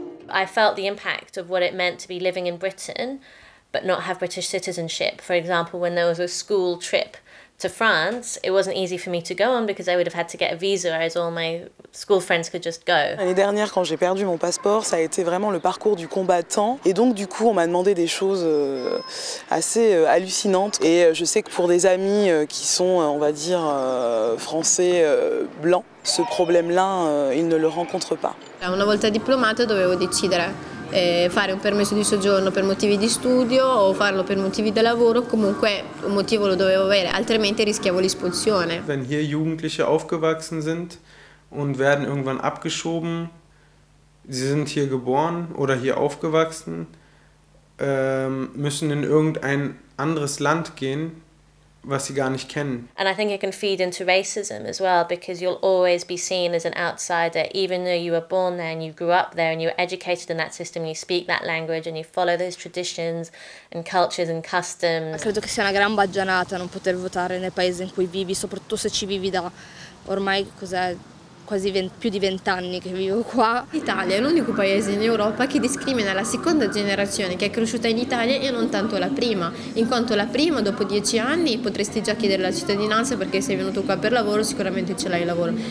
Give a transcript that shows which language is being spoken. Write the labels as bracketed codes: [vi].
[en] I felt the impact of what it meant to be living in Britain but not have British citizenship. For example, when there was a school trip to France, it wasn't easy for me to go on because I would have had to get a visa, whereas all my school friends could just go. [fr] L'année dernière, quand j'ai perdu mon passeport, ça a été vraiment le parcours du combattant. Et donc, du coup, on m'a demandé des choses assez hallucinantes. Et je sais que pour des amis qui sont, on va dire, français blancs, ce problème-là, ils ne le rencontrent pas. [it] Una volta diplomata dovevo decidere fare un permesso di soggiorno per motivi di studio o farlo per motivi di lavoro, comunque un motivo lo dovevo avere, altrimenti rischiavo l'espulsione. [de] Wenn hier Jugendliche aufgewachsen sind und werden irgendwann abgeschoben, sie sind hier geboren oder hier aufgewachsen, müssen in irgendein anderes Land gehen, was sie gar nicht kennen. [en] And I think it can feed into racism as well, because you'll always be seen as an outsider, even though you were born there and you grew up there and you were educated in that system, and you speak that language and you follow those traditions and cultures and customs. [it] Credo che sia una gran baggianata non poter votare nel paese in cui vivi, soprattutto se ci vivi da ormai quasi più di 20 anni che vivo qua. L'Italia è l'unico paese in Europa che discrimina la seconda generazione che è cresciuta in Italia e non tanto la prima, in quanto la prima dopo 10 anni potresti già chiedere la cittadinanza perché sei venuto qua per lavoro, sicuramente ce l'hai il lavoro.